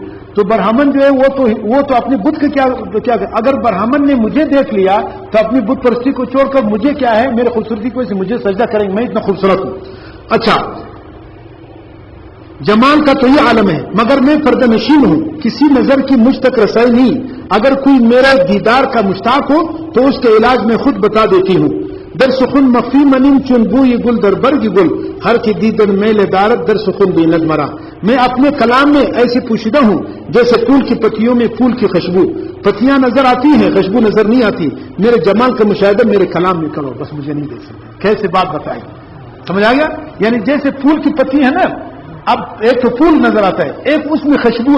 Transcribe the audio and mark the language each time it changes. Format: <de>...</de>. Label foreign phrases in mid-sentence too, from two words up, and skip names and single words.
<ur>تو برہمن جو ہے وہ تو اپنے بت کے کیا اگر برہمن نے مجھے دیکھ لیا تو اپنی بت پرستی کو چھوڑ کر مجھے کیا ہے, میرے خوبصورتی کو مجھے سجدہ کریں گے, میں اتنا خوبصورت ہوں. اچھا, جمال کا تو یہ عالم ہے مگر میں پردہ نشین ہوں, کسی نظر کی مجھ تک رسائی نہیں. اگر کوئی میرا دیدار کا مشتاق ہو تو اس کا علاج میں خود بتا دیتی ہوں.</ur> <fa>در سخن مخفی منیم چون بوئی گل در برگ گل, ہر کی دیدن میل دارت در سخن بےند مرا.</fa> <ur>میں اپنے کلام میں ایسی پوشیدہ ہوں جیسے پھول کی پتیوں میں پھول کی خوشبو. پتیاں نظر آتی ہیں, خوشبو نظر نہیں آتی. میرے جمال کا مشاہدہ میرے کلام میں کرو, بس مجھے نہیں دیکھ سکتے. کیسے بات بتائی, سمجھ آ گیا. یعنی جیسے پھول کی پتی ہے نا, اب ایک تو پھول نظر آتا ہے, ایک اس میں خوشبو ہے.</ur>